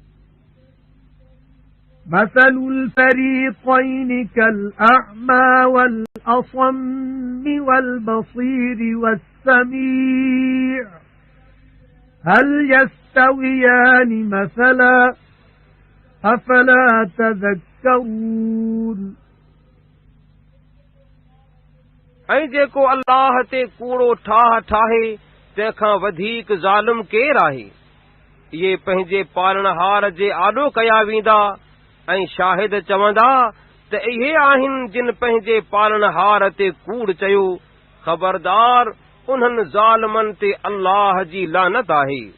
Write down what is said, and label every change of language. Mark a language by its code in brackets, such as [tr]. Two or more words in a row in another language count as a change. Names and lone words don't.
[ar] مثل الفريقين كالأعمى والأصم والبصير والسميع هل يستويان مثلا أفلا تذكرون [sd] ऐं जेको अल्लाह ते कूड़ो ठाह ठाहे तंहिंखां वधीक ज़ालिम केरु आहे इहे पंहिंजे पालणहार जे आॾो कया वेंदा ऐं शाहिद चवंदा त इहे आहिनि जिन पंहिंजे पालणहार ते कूड़ चयो ख़बरदार उन्हनि ज़ालिमनि ते अल्लाह जी लानत आहे